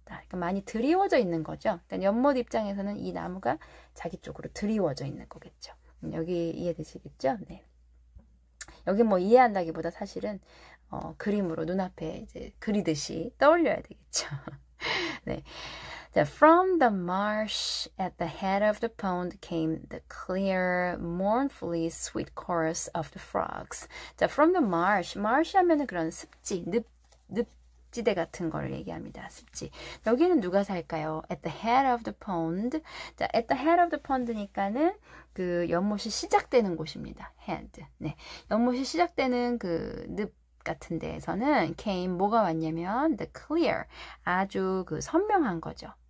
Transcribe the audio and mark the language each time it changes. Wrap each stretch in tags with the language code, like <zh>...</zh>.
<ko>그러니까 많이 드리워져 있는 거죠. 그러니까 연못 입장에서는 이 나무가 자기 쪽으로 드리워져 있는 거겠죠. 여기 이해되시겠죠? 네. 여기 뭐 이해한다기보다 사실은 그림으로 눈앞에 이제 그리듯이 떠올려야 되겠죠. 네.</ko> <en>From the marsh at the head of the pond came the clear, mournfully sweet chorus of the frogs. 자, from the marsh.</en> <ko>marsh 하면은 그런 습지, 늪지대 같은 걸 얘기합니다. 습지. 여기는 누가 살까요?</ko> <en>At the head of the pond.</en> <ko>자,</ko> <en>at the head of the pond</en> <ko>니까는 그 연못이 시작되는 곳입니다. head. 네. 연못이 시작되는 늪 같은 데에서는 came 뭐가 왔냐면</ko> <en>the clear,</en> <ko>아주 선명한 거죠.</ko>